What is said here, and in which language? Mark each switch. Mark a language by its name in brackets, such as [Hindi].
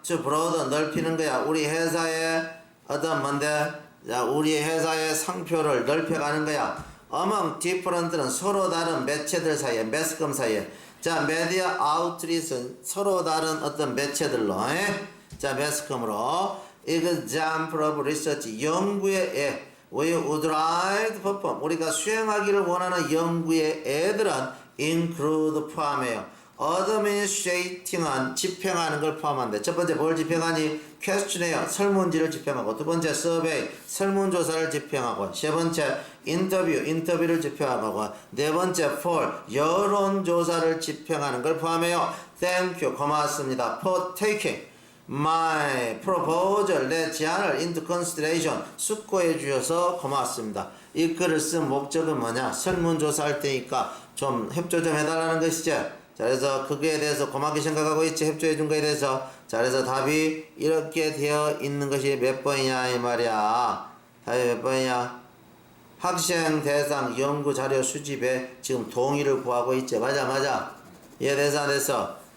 [Korean] to broaden, 넓히는 거야. 우리 회사의 어떤 뭔데? 자, 우리 회사의 상표를 넓혀가는 거야. [English] among different [Korean] 는 서로 다른 매체들 사이에, 매스컴 사이에. 자, media outlet은 서로 다른 어떤 매체들로, 자, 매스컴으로. [English] example of research, [Korean] 연구의 [English] we would like to perform. [Korean] 우리가 수행하기를 원하는 연구의 애들은 include 포함해요. administrating은 집행하는 걸 포함한대. 첫 번째 뭘 집행하니? questionnaire, 설문지를 집행하고, 두 번째 survey, 설문조사를 집행하고, 세 번째 인터뷰를 집행하고, 네 번째 poll, 여론조사를 집행하는 걸 포함해요. [English] Thank you, [Korean] 고맙습니다. [English] For taking my proposal, [Korean] 내 제안을 [English] into consideration, [Korean] 숙고해 주셔서 고맙습니다. 이 글을 쓴 목적은 뭐냐? 설문조사 할 때니까 좀 협조 좀 해달라는 것이지. 자, 그래서 그거에 대해서 고맙게 생각하고 있지, 협조해 준 거에 대해서. 자, 그래서 답이 이렇게 되어 있는 것이 몇 번이냐 이 말이야. 답이 몇 번이냐? 학생 대상 연구 자료 수집에 지금 동의를 구하고 있지. 맞아. 이해돼서 안 돼서?